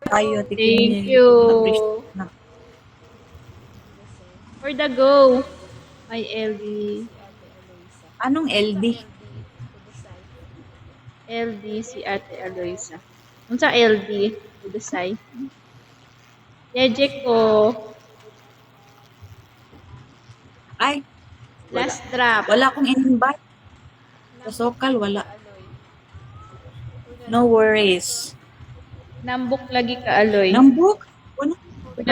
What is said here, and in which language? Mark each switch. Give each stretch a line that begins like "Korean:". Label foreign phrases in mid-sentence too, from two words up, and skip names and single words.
Filipino: kayo, Ate
English: Thank Kimmy. you.
Filipino: Na-appreciate na.
English: For the go. Hi, LD.
Filipino: Anong LD? LD si Ate Aloisa.
Cebuano: Unsa LD? Udusay. Yeje ko. Ay, wala.
English: Last drop.
Filipino: Wala akong in-invite. Sa Sokal, wala.
English: No worries.
Cebuano: Nambok lagi ka, Aloy. Nambuk? Wala. Wala,